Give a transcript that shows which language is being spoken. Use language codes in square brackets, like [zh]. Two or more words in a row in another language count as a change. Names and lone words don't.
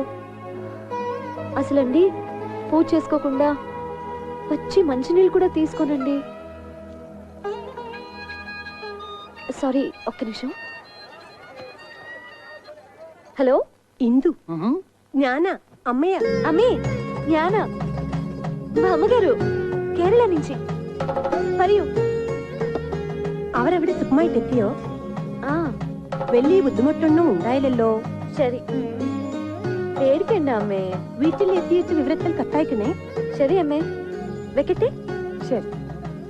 [te] అసలండి పూజ చేసుకోకుండా వచ్చి మంచినీళ్ళు కూడా తీసుకోనండి. సారీ, ఒక్క నిమిషం. హలో, ఇందు జ్ఞాన అమ్మయ్య. అమ్మే, జ్ఞాన మా అమ్మగారు, കേരള నుంచి. [ml] പറയൂ. അവരവിടെ സുഖമായിട്ടെത്തിയോ? വലിയ ബുദ്ധിമുട്ടൊന്നും ഉണ്ടായില്ലല്ലോ. ശരി, പേടിക്കണ്ട അമ്മേ. വീട്ടിൽ എത്തിയിട്ട് വിവരത്തിൽ കത്തയക്കണേ. ശരി അമ്മേ, വെക്കട്ടെ.